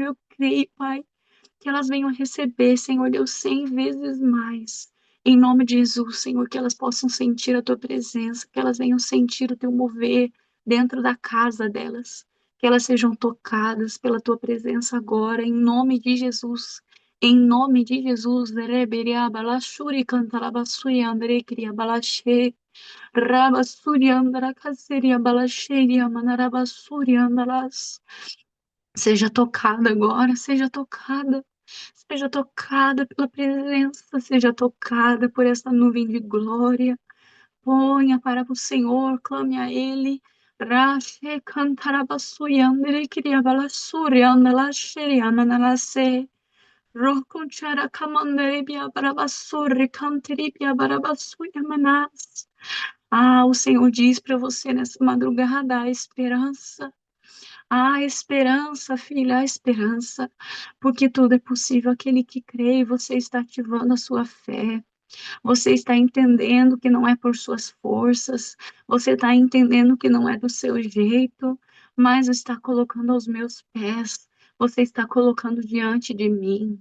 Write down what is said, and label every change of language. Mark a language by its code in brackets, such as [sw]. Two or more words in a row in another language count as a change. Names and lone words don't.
[pt] Eu creio, Pai, que elas venham receber, Senhor Deus, 100 vezes mais. Em nome de Jesus, Senhor, que elas possam sentir a tua presença, que elas venham sentir o teu mover dentro da casa delas, que elas sejam tocadas pela tua presença agora, em nome de Jesus. Em nome de Jesus, Reberia Balashuri Cantalabasuri Andre Kriya Balashe, Rabasuri Andara Kaseria Balasheria Manarabasuri Andalas. Seja tocada agora, seja tocada pela presença, seja tocada por essa nuvem de glória. Ponha para o Senhor, clame a Ele. Rashe cantarabasuri andere kiriabalasuri andalashe amanalase. Rokonchara kamanderebia barabasuri canteribia barabasuri amanas. Ah, o Senhor diz para você nessa madrugada a esperança. A esperança, filha, a esperança, porque tudo é possível aquele que crê, e você está ativando a sua fé. Você está entendendo que não é por suas forças, você está entendendo que não é do seu jeito, mas está colocando aos meus pés, você está colocando diante de mim.